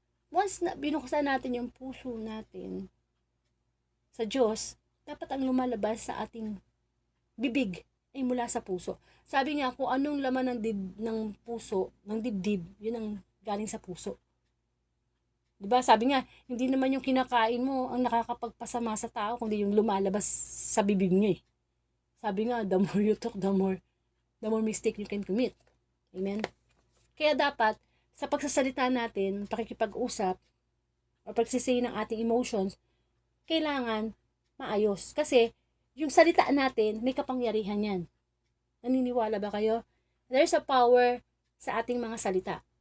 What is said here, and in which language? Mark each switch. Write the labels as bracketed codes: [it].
[tl] Once na binuksan natin yung puso natin sa Diyos, dapat ang lumalabas sa ating bibig ay mula sa puso. Sabi nga, kung anong laman ng puso, ng dibdib, yun ang galing sa puso. Diba? Sabi nga, hindi naman yung kinakain mo ang nakakapagpasama sa tao, kundi yung lumalabas sa bibig niya eh. Sabi nga, [en] the more you talk, the more mistake you can commit. Amen? [tl] Kaya dapat, sa pagsasalita natin, pakikipag-usap, o pagsisay ng ating emotions, kailangan maayos. Kasi, yung salita natin, may kapangyarihan yan. Naniniwala ba kayo? [en] There's a power [tl] sa ating mga salita.